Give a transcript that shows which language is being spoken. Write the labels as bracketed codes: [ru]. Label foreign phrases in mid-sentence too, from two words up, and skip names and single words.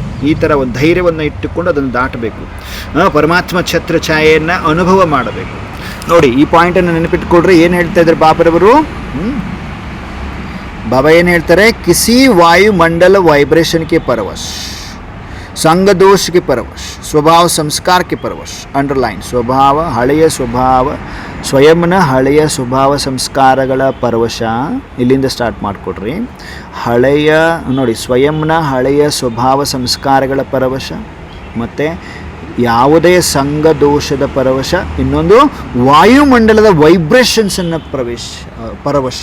[kn] ಈ ಥರ ಒಂದು ಧೈರ್ಯವನ್ನು ಇಟ್ಟುಕೊಂಡು ಅದನ್ನು ದಾಟಬೇಕು. ಪರಮಾತ್ಮ ಛತ್ರ ಛಾಯೆಯನ್ನು ಅನುಭವ ಮಾಡಬೇಕು. ನೋಡಿ, ಈ ಪಾಯಿಂಟನ್ನು ನೆನಪಿಟ್ಕೊಳ್ರಿ. ಏನು ಹೇಳ್ತಾ ಇದ್ದಾರೆ ಬಾಬರವರು? ಬಾಬಾ ಏನು ಹೇಳ್ತಾರೆ? [hi] किसी वायुमंडल वाइब्रेशन के परवश, संघ दोष के परवश, स्वभाव संस्कार के परवश. [kn] ಅಂಡರ್ಲೈನ್, ಸ್ವಭಾವ, ಹಳೆಯ ಸ್ವಭಾವ, ಸ್ವಯಂನ ಹಳೆಯ ಸ್ವಭಾವ ಸಂಸ್ಕಾರಗಳ ಪರವಶ. ಇಲ್ಲಿಂದ ಸ್ಟಾರ್ಟ್ ಮಾಡಿಕೊಡ್ರಿ. ಹಳೆಯ ನೋಡಿ, ಸ್ವಯಂನ ಹಳೆಯ ಸ್ವಭಾವ ಸಂಸ್ಕಾರಗಳ ಪರವಶ, ಮತ್ತು ಯಾವುದೇ ಸಂಘ ದೋಷದ ಪರವಶ, ಇನ್ನೊಂದು ವಾಯುಮಂಡಲದ ವೈಬ್ರೇಷನ್ಸನ್ನು ಪರವಶ.